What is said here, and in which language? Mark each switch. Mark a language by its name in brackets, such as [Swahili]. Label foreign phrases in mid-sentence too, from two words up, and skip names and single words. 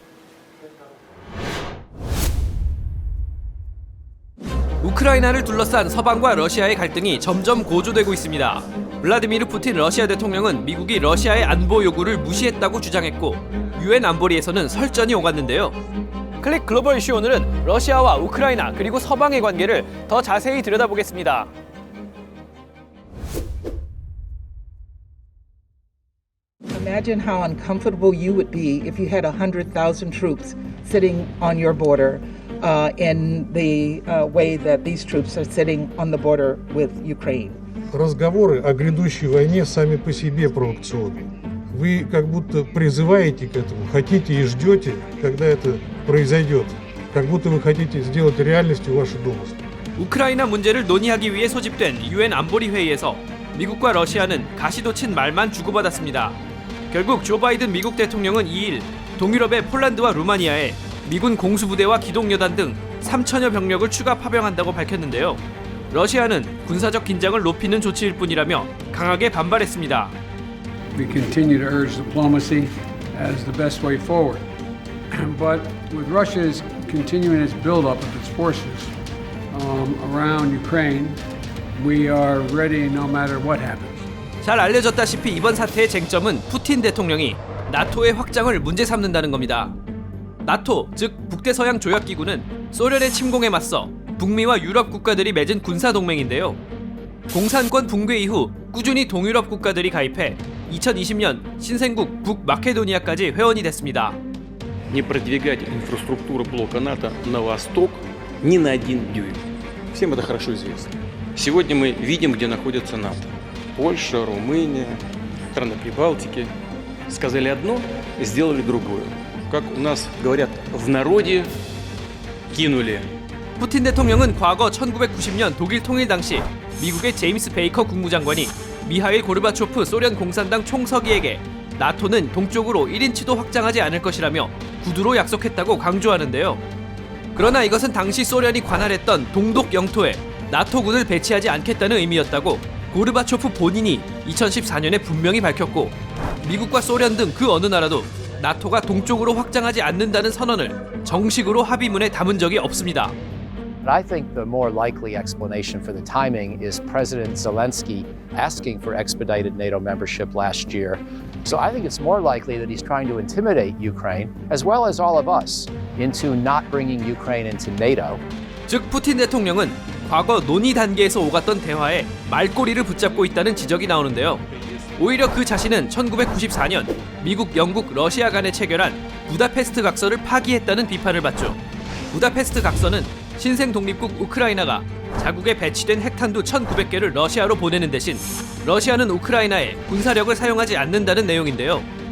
[Korean] 우크라이나를 둘러싼 서방과 러시아의 갈등이 점점 고조되고 있습니다. 블라디미르 푸틴 러시아 대통령은 미국이 러시아의 안보 요구를 무시했다고 주장했고 유엔 안보리에서는 설전이 오갔는데요. 클릭 글로벌 이슈 오늘은 러시아와 우크라이나 그리고 서방의 관계를 더 자세히 들여다보겠습니다. [English] Imagine how uncomfortable you would be if you had 100,000 troops sitting on your border in the way that these troops are sitting on the border with Ukraine. [Russian] Разговоры о грядущей войне сами по себе провокационны. Вы как будто призываете к этому, хотите и ждете, когда это произойдет. Как будто вы хотите сделать реальностью ваши домыслы. [Korean] 우크라이나 문제를 논의하기 위해 소집된 유엔 안보리 회의에서 미국과 러시아는 가시도친 말만 주고받았습니다. 결국 조 바이든 미국 대통령은 2일 동유럽의 폴란드와 루마니아에 미군 공수부대와 기동여단 등 3천여 병력을 추가 파병한다고 밝혔는데요. 러시아는 군사적 긴장을 높이는 조치일 뿐이라며 강하게 반발했습니다. [English] We continue to urge diplomacy as the best way forward. But with Russia's continuing its buildup of its forces around Ukraine, we are ready no matter what happens. [Korean] 잘 알려졌다시피 이번 사태의 쟁점은 푸틴 대통령이 나토의 확장을 문제 삼는다는 겁니다. 나토, 즉 북대서양 조약기구는 소련의 침공에 맞서 북미와 유럽 국가들이 맺은 군사동맹인데요. 공산권 붕괴 이후 꾸준히 동유럽 국가들이 가입해 2020년 신생국 북마케도니아까지 회원이 됐습니다. [Russian] Не продвигать инфраструктуру блока НАТО на восток ни на один дюйм. Всем это хорошо известно. Сегодня мы видим, где находится НАТО. Польша, Румыния, страны Прибалтики. Сказали одно, сделали другое. Как у нас говорят в народе, кинули. [Korean] 푸틴 대통령은 과거 1990년 독일 통일 당시 미국의 제임스 베이커 국무장관이 미하일 고르바초프 소련 공산당 총서기에게 나토는 동쪽으로 1인치도 확장하지 않을 것이라며 구두로 약속했다고 강조하는데요. 그러나 이것은 당시 소련이 관할했던 동독 영토에 나토군을 배치하지 않겠다는 의미였다고 고르바초프 본인이 2014년에 분명히 밝혔고, 미국과 소련 등 그 어느 나라도 나토가 동쪽으로 확장하지 않는다는 선언을 정식으로 합의문에 담은 적이 없습니다. [English] But I think the more likely explanation for the timing is President Zelensky asking for expedited NATO membership last year. So I think it's more likely that he's trying to intimidate Ukraine, as well as all of us, into not bringing Ukraine into NATO. [Korean] 즉 푸틴 대통령은 과거 논의 단계에서 오갔던 대화에 말꼬리를 붙잡고 있다는 지적이 나오는데요. 오히려 그 자신은 1994년 미국, 영국, 러시아 간에 체결한 부다페스트 각서를 파기했다는 비판을 받죠. 부다페스트 각서는 신생 독립국 우크라이나가 자국에 배치된 핵탄두 1,900개를 러시아로 보내는 대신 러시아는 우크라이나에 군사력을 사용하지 않는다는 내용인데요.